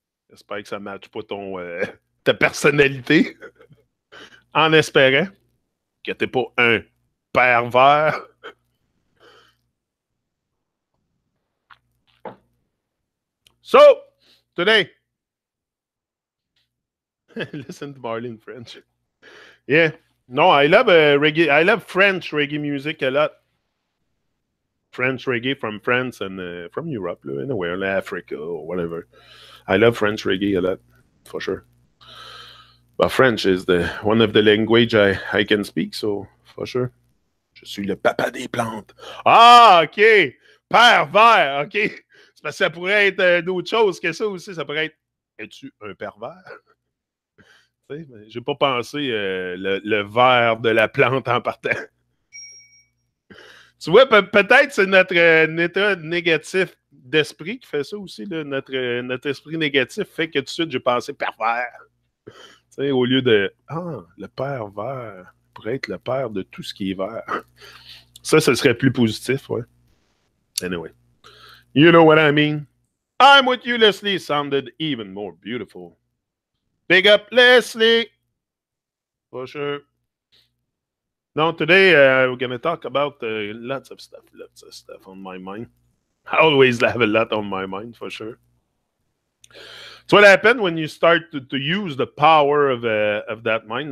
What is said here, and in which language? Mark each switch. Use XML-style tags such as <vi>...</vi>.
<fr>J'espère que ça ne matche pas ta personnalité. En espérant que tu n'es pas un pervers.</fr> <en>So, today, listen to Marlene French. Yeah. No, I love reggae. I love French reggae music a lot. French reggae from France and from Europe, anywhere, Africa or whatever. I love French reggae a lot, for sure. But French is one of the language I can speak, so for sure.</en> <fr>Je suis le papa des plantes. Ah, OK. Père vert, OK. C'est parce que ça pourrait être d'autres choses que ça aussi. Ça pourrait être, es-tu un pervers? J'ai pas pensé le vert de la plante en partant. Tu vois, peut-être c'est notre état négatif d'esprit qui fait ça aussi. Là. Notre esprit négatif fait que tout de suite, j'ai pensé pervers. T'sais, au lieu de « Ah, le père vert pourrait être le père de tout ce qui est vert. » Ça, ce serait plus positif, ouais.</fr> <en>Anyway. You know what I mean? I'm with you, Leslie. Sounded even more beautiful. Big up, Leslie. For sure. No, today we're going to talk about lots of stuff on my mind. I always have a lot on my mind, for sure. So what happens when you start to use the power of that mind?</en>